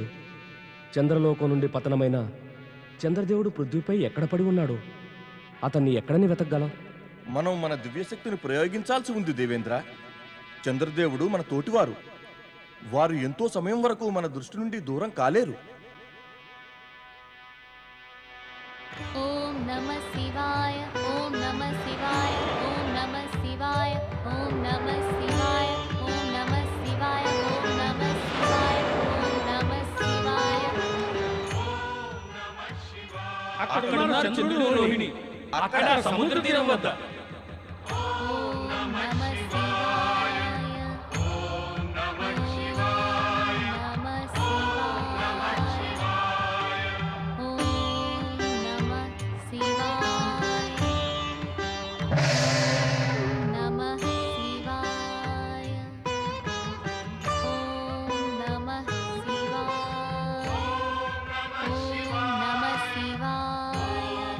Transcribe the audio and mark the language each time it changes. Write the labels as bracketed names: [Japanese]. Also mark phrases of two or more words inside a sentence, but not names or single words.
[Telugu] చంద్రలోకం నుండి పతనమైన చంద్రదేవుడు పృథ్వీపై ఎక్కడ పడి ఉన్నాడు? అతన్ని ఎక్కడని వెతకగలం? మనం మన దివ్యశక్తిని ప్రయోగించాల్సి ఉంది దేవేంద్ర. చంద్రదేవుడు మన తోటివారు. వారు ఎంతో సమయం వరకు మన దృష్టి నుండి దూరం కాలేరు. [Sanskrit] ओम नमः शिवाय ओम नमः शिवाय ओम नमः शिवाय ओम नमः शिवाय ओम नमः शिवाय ओम नमः शिवाय ओम नमः शिवाय [Telugu] అక్కడ చంద్రుడు రోహిణి అక్కడ సముద్ర తీరం వద్ద. [Sanskrit] ओम नमः शिवाय ओम नमः शिवाय नमः शिवाय ओम नमः शिवाय नमः शिवाय ओम नमः शिवाय ओम नमः शिवाय